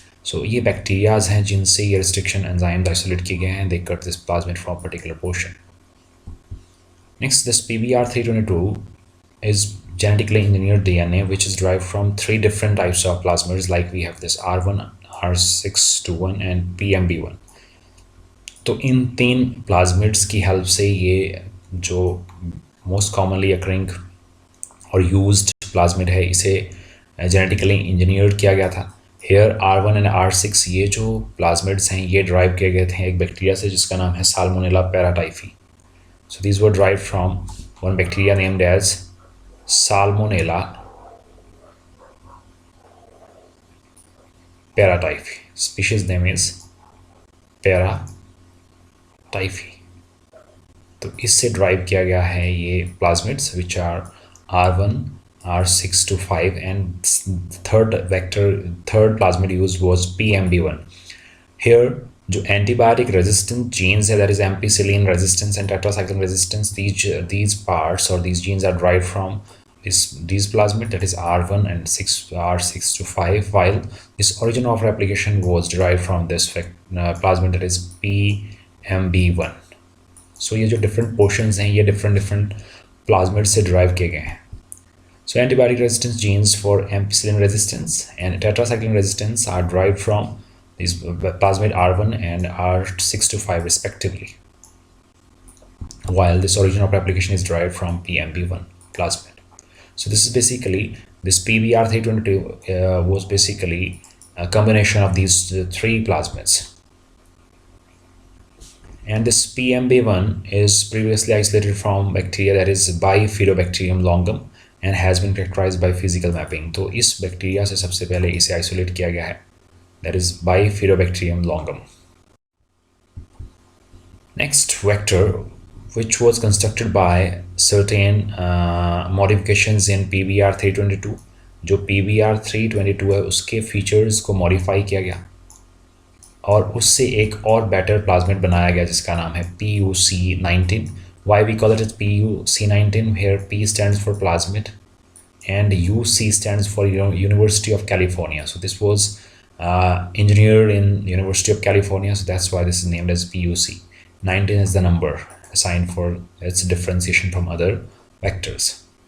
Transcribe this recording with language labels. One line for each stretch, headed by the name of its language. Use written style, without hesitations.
Hindi: So ये bacterias हैं जिनसे ये restriction enzymes isolate किए गए हैं.
English: They cut this plasmid from a particular portion. Next, this PBR322 is genetically engineered DNA which is derived from 3 different types of plasmids, like we have this R1, R621, and PMB1.
Hindi: तो इन 3 plasmids की help से ये जो
English: most commonly occurring
Hindi: और used plasmid है, इसे
English: genetically engineered
Hindi: किया गया था. Here R1 and R6 ये जो plasmids हैं ये derive किए गए थे एक बैक्टीरिया से जिसका नाम है Salmonella paratyphi.
English: So these were derived from one bacteria named as Salmonella paratyphi. Species name is paratyphi.
Hindi: तो इससे derive किया गया है ये plasmids
English: which are R1, R6 to 5, and third plasmid used was PMB1. Here जो antibiotic resistant genes है, that is ampicillin resistance and tetracycline resistance, these parts or these genes are derived from these plasmid, that is R1 and R6 to 5, while this origin of replication was derived from this plasmid, that is PMB1.
Hindi: So ये जो different portions हैं, ये different plasmid से derive किए गए हैं.
English: So antibiotic resistance genes for ampicillin resistance and tetracycline resistance are derived from these plasmid R1 and R6 to 5 respectively, while this origin of replication is derived from PMB1 plasmid. So this is basically, this PBR322 was basically a combination of these three plasmids. And this PMB1 is previously isolated from bacteria, that is Bifidobacterium longum, and has been characterized by physical mapping.
Hindi: तो इस bacteria से सबसे पहले इसे isolate किया गया है,
English: that is Bifidobacterium longum. Next vector, which was constructed by certain modifications in PBR322,
Hindi: जो PBR322 है उसके फीचर्स को मॉडिफाई किया गया और उससे एक और बेटर प्लाज्मिड बनाया गया जिसका नाम है PUC19.
English: Why we call it as PUC19? Here P stands for plasmid and UC stands for University of California. So this was engineered in University of California, so that's why this is named as PUC. 19 is the number assigned for its differentiation from other vectors.